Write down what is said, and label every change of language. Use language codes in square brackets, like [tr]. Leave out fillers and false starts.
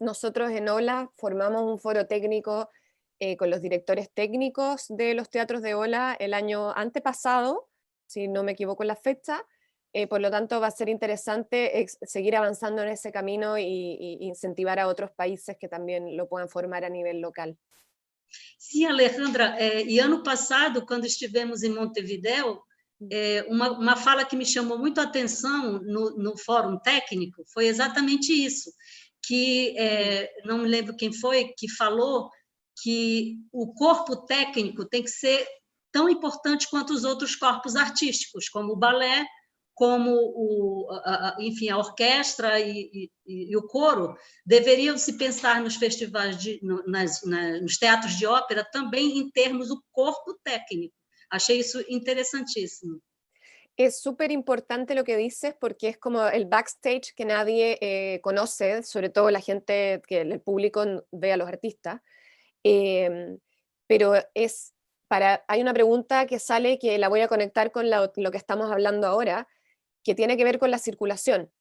[es] Nosotros en OLA formamos un foro técnico con los directores técnicos de los teatros de OLA el año antepasado, si no me equivoco en la fecha. Por lo tanto, va a ser interesante seguir avanzando en ese camino y incentivar a otros países que también lo puedan formar a nivel local. [pt] Sim, Alejandra, e ano passado, quando estivemos em Montevidéu, uma fala que me chamou muito a atenção no fórum técnico foi exatamente isso, que não me lembro quem foi que falou que o corpo técnico tem que ser tão importante quanto os outros corpos artísticos, como o balé, como enfim, a orquestra e o coro, deveriam se pensar nos festivais, nos teatros de ópera, também em termos do corpo técnico. Achei isso interessantísimo. [es] Es súper importante lo que dices porque es como el backstage que nadie conoce, sobre todo la gente, que el público ve a los artistas. Pero hay una pregunta que sale que la voy a conectar con lo que estamos hablando ahora, que tiene que ver con la circulación.